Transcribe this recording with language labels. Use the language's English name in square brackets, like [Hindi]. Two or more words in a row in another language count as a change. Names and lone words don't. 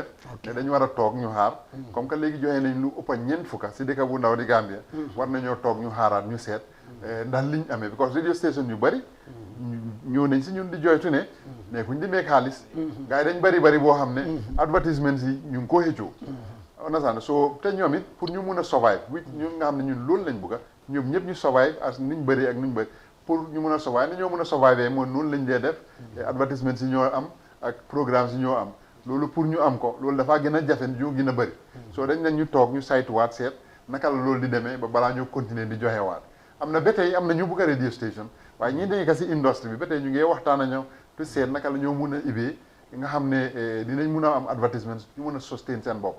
[Wolof] te dañu war a toog ñu xaar. [French] comme que [Wolof] léegi joxe nañ lu ëpp a 4 si dëkk bu ndaw di Gambia. war nañoo toog ñu xaaraat ñu seet. ndax liñ amee [English] because radio station [Wolof] yu bëri. ñëw nañ si ñun di joytu ne. mais kuñ demee xaalis. gars yi dañ bëri boo xam ne. advertisement yi ñu ngi ko xëccoo. on so te ñoom it pour ñu mun a survive ñu nga xam ne ñun loolu lañ bëgg ñoom ñëpp ñu survive as niñ bëri ak nuñ bëri pour ñu mun a survive ni ñoo mun a survive mooy noonu lañ dee def. advertisement si ñoo am ak programme si ñoo am loolu pour ñu am ko loolu dafaa gën a jafe ñu gën a bëri. soo dañ nañ ñu toog ñu saytuwaat seet naka la loolu di demee ba balaa ñoo continuer di joxewaat am na ba tey am na ñu bëgg a [English] radio station [Wolof] waaye ñi dañu ko si industrie bi ba tey ñu ngi waxtaan ak ñoom te seet naka la ñoo mun a ibee nga xam ne dinañ mun a am advertisement ñu mun a sustain seen bopp.